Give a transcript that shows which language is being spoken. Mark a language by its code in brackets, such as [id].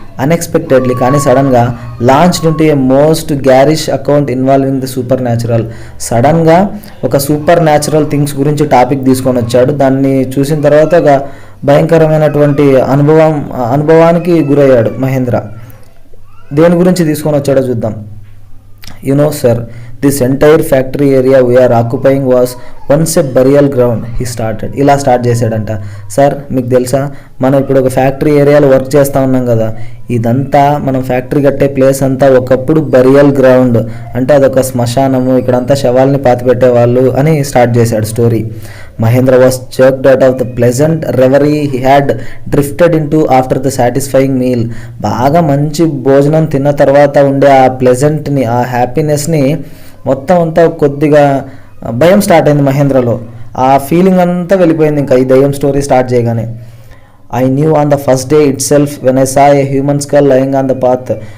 [en] unexpectedly [te] కానీ [en] సడన్గా launched into a most garish account involving the supernatural. [te] సడన్గా ఒక సూపర్ న్యాచురల్ థింగ్స్ గురించి టాపిక్ తీసుకొని వచ్చాడు. దాన్ని చూసిన తర్వాత ఒక భయంకరమైనటువంటి అనుభవానికి గురయ్యాడు మహేంద్ర. దేని గురించి తీసుకొని వచ్చాడో చూద్దాం. [en] You know sir, this entire factory area we are occupying was once a burial ground, he started. [te] ఇలా స్టార్ట్ చేశాడంట. సార్ మీకు తెలుసా, మనం ఇప్పుడు ఒక ఫ్యాక్టరీ ఏరియాలో వర్క్ చేస్తూ ఉన్నాం కదా, ఇదంతా మనం ఫ్యాక్టరీ కట్టే ప్లేస్ అంతా ఒకప్పుడు బరియల్ గ్రౌండ్, అంటే అదొక శ్మశానము, ఇక్కడంతా శవాల్ని పాతిపెట్టేవాళ్ళు అని స్టార్ట్ చేశాడు story. [en] Mahendra was jerked out of the pleasant reverie he had drifted into after the satisfying meal. [te] బాగా మంచి భోజనం తిన్న తర్వాత ఉండే ఆ ప్లెజెంట్ని, ఆ హ్యాపీనెస్ని మొత్తం అంతా కొద్దిగా భయం స్టార్ట్ అయింది మహేంద్రలో. ఆ ఫీలింగ్ అంతా వెళ్ళిపోయింది ఇంకా ఈ దయ్యం స్టోరీ స్టార్ట్ చేయగానే. [en] I knew on the first day itself when I saw a human skull lying on the path.